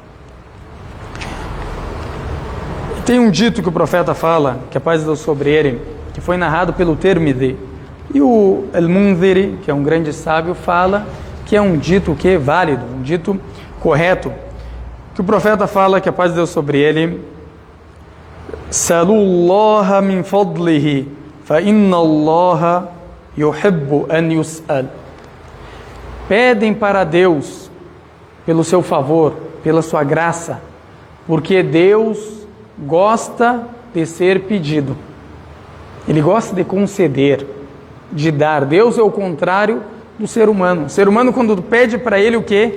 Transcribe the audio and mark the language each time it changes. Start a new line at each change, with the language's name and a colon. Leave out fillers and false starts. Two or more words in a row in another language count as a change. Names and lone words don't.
Portuguese: Tem um dito que o profeta fala, que a paz de Deus sobre ele, que foi narrado pelo Tirmidhi. E o Al-Mundhiri, que é um grande sábio, fala que é um dito que é válido, um dito correto. Que o profeta fala, que a paz de Deus sobre ele:
Arabic: "سلوا الله من فضله فإن الله يحب أن يسأل."
Portuguese: Pedem para Deus pelo seu favor, pela sua graça, porque Deus gosta de ser pedido. Ele gosta de conceder, de dar. Deus é o contrário do ser humano. O ser humano, quando pede para ele o quê?